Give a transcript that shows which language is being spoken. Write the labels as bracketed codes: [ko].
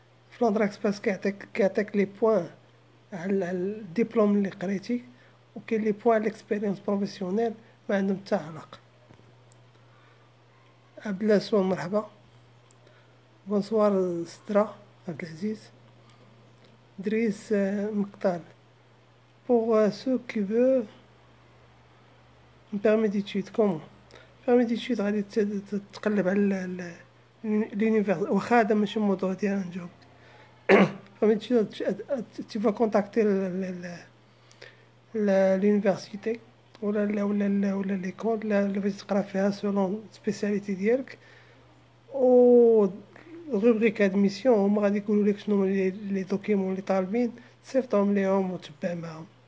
[ar] في لونطري اكسبريس كيعطيك لي بوين على الدبلوم اللي قريتي، وكاين لي بوين ليكسبيريونس بروفيسيونيل ما عندهم حتى علاقه. عبد الله سوان مرحبا. بونسوار سترا عبد العزيز. دريس مقتال. [fr] Pour ceux qui veulent un permis d'études, comment? [ar] بيرمي ديتود غادي تقلب على l'univers واخا هذا ماشي الموضوع ديالنا نجاوب. بيرمي ديتود [fr] tu vas contacter l'université [ar] ولا ليكول اللي بغيتي تقرا فيها سولون سبيسياليتي ديالك، و روبريك ادميسيون هما غادي يقولوا لك شنو لي دوكيمون اللي طالبين، تصيفطهم ليهم وتبع معاهم.